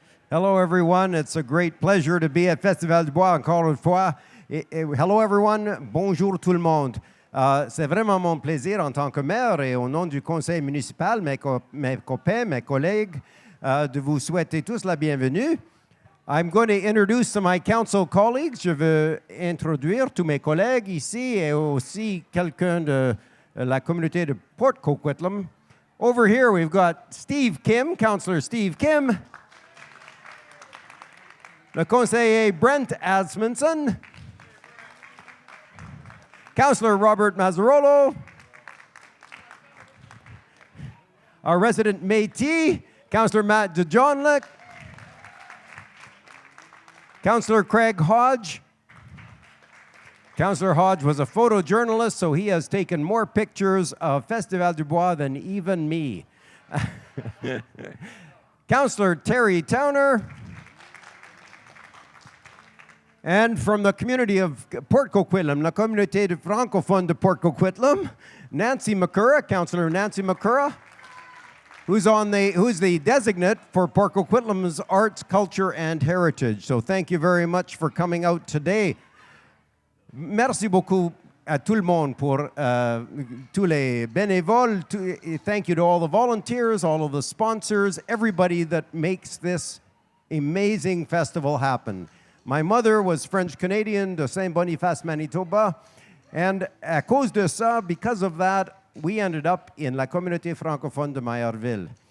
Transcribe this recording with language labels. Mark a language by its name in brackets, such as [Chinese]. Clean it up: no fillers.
[English] Hello, everyone. It's a great pleasure to be at Festival du Bois [French] encore une fois. [English] Hello, everyone. [French] Bonjour tout le monde. C'est vraiment mon plaisir en tant que maire et au nom du conseil municipal, mes copains, mes collègues, de vous souhaiter tous la bienvenue. [English] I'm going to introduce my council colleagues. [French] Je veux introduire tous mes collègues ici et aussi quelqu'un de la communauté de Port Coquitlam. [English] Over here, we've got Steve Kim, Councillor Steve Kim. [French] Le conseiller Brent Asmunson. [English] Councillor Robert Mazzarolo. Our resident Métis, Councillor Matt DeJohnlick. Councillor Craig Hodge. Councillor Hodge was a photojournalist, so he has taken more pictures of Festival du Bois than even me. Councillor Terry Towner. And from the community of Port Coquitlam, [French] la communauté de Francophone de Port Coquitlam, [English] Nancy McCurra, Councillor Nancy McCurra, who's the designate for Port Coquitlam's arts, culture, and heritage. So thank you very much for coming out today. [French] Merci beaucoup à tout le monde pour tous les bénévoles. [English] Thank you to all the volunteers, all of the sponsors, everybody that makes this amazing festival happen. My mother was French-Canadian de Saint-Boniface, Manitoba, and [French] à cause de ça, [English] because of that, we ended up in [French] la communauté francophone de Maillardville.